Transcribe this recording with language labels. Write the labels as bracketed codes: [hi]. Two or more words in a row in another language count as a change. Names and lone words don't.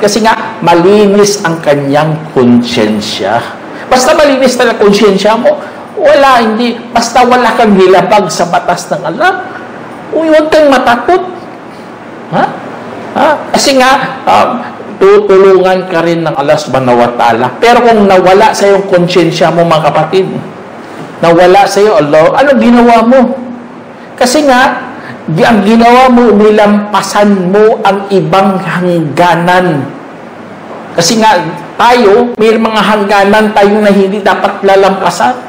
[tl] Kasi nga, malinis ang kanyang konsyensya. Basta malinis talaga konsyensya mo, basta wala kang nilabag sa batas ng Allah, huwag kang matakot. Kasi nga, tutulungan ka rin ng Allah [ar] سبحانه وتعالى. [tl] Pero kung nawala sa iyong konsyensya mo, mga kapatid, nawala sa iyo, Allah, ano ginawa mo? Kasi nga, ang ginawa mo, nilampasan mo ang ibang hangganan. Kasi nga, may mga hangganan tayo na hindi dapat lalampasan.